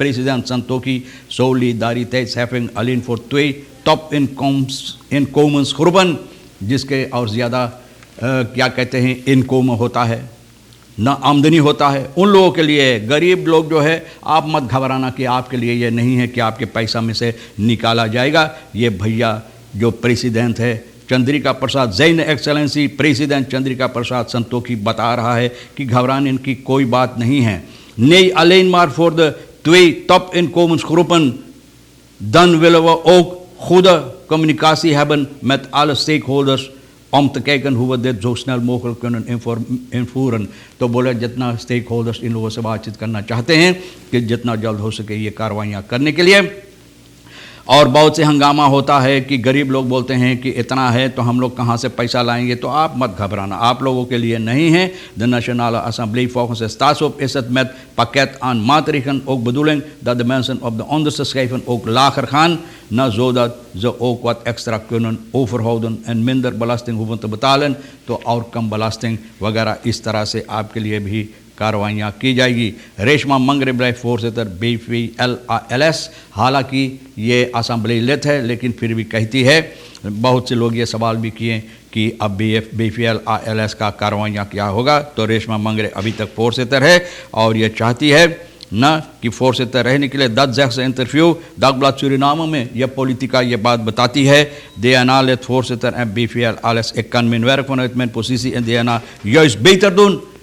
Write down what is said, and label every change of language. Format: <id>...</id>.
<hi>President Santokhi solidariteit having</hi> <nl>alleen voor 2 top inkomens groepen,</nl> <hi>जिसके और ज़्यादा क्या कहते हैं इनकम होता है ना आमदनी होता है, उन लोगों के लिए। गरीब लोग जो है आप मत घबराना कि आपके लिए ये नहीं है कि आपके पैसा में से निकाला जाएगा। ये भैया जो प्रेसिडेंट है चंद्रिका प्रसाद जैन एक्सेलेंसी प्रेसिडेंट चंद्रिका प्रसाद संतोखी बता रहा है कि घबराने की कोई बात नहीं है।</hi> <nl>Nee, alleen maar voor de 2 top inkomensgroepen. Dan willen we ook goede communicatie hebben met alle stakeholders om te kijken hoe we dit zo snel mogelijk kunnen invoeren।</nl> <hi>तो बोले जितना स्टेक होल्डर्स इन लोगों से बातचीत करना चाहते हैं कि जितना जल्द हो सके ये कार्रवाइयाँ करने के लिए। और बहुत से हंगामा होता है कि गरीब लोग बोलते हैं कि इतना है तो हम लोग कहाँ से पैसा लाएंगे। तो आप मत घबराना, आप लोगों के लिए नहीं है।</hi> <nl>De Nationale Assemblée volgens de staatshoofd is het met pakket aan maatregelen ook bedoeling dat de mensen op de onderste schijven ook lager gaan, zodat ze ook wat extra kunnen overhouden en minder belasting hoeven te betalen।</nl> <hi>तो और कम belasting वगैरह इस तरह से आपके लिए भी कार्रवाइयाँ की जाएगी। Reshma Mangre black voorzitter BVLALS, हालांकि ये असेंबली लेट है लेकिन फिर भी कहती है, बहुत से लोग ये सवाल भी किए कि अब BVLALS का कार्रवाइयाँ क्या होगा। तो रेशमा मंगरे अभी तक voorzitter है और ये चाहती है न कि voorzitter रहने के लिए 10 zegt ze interview Dagblad Suriname में यह पॉलिटिका ये बात बताती है।</hi> <nl>DNA lid voorzitter en BVLALS, ik kan mijn werk vanuit mijn positie in DNA juist beter doen।</nl>